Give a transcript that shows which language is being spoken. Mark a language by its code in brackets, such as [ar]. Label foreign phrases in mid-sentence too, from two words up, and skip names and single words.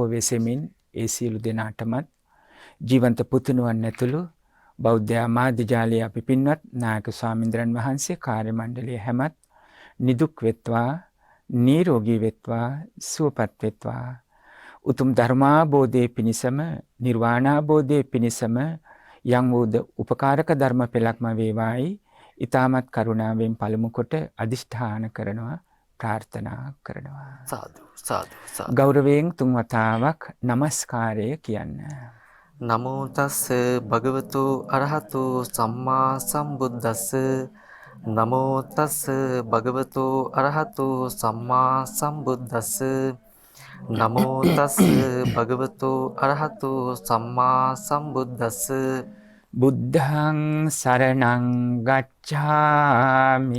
[si] වෙසෙමින් ඒ සියලු දෙනාටමත් ජීවන්ත පුතුණුවන් ඇතුළු බෞද්ධ මාධ්‍ය ජාලයේ අපි පින්වත් නායක ස්වාමීන්ද්‍රයන් වහන්සේ කාර්ය මණ්ඩලයේ හැමත් නිදුක් වෙත්වා නිරෝගී වෙත්වා සුවපත් වෙත්වා උතුම් ධර්මාබෝධයේ පිණසම නිර්වාණාබෝධයේ පිණසම යම් වූද උපකාරක ධර්ම පෙළක්ම වේවායි ඊ타මත් කරුණාවෙන් පළමු කොට අදිෂ්ඨාන කරනවා ප්‍රාර්ථනා කරනවා. සාදු සාදු සාදු. ගෞරවයෙන් තුන් වතාවක් নমස්කාරය කියන්න. [pi] නමෝ තස් භගවතු අරහතු සම්මා සම්බුද්දස්ස. නමෝ තස් භගවතු අරහතු සම්මා සම්බුද්දස්ස. නමෝ තස් භගවතු අරහතු සම්මා සම්බුද්දස්ස. බුද්ධං සරණං ගච්ඡාමි.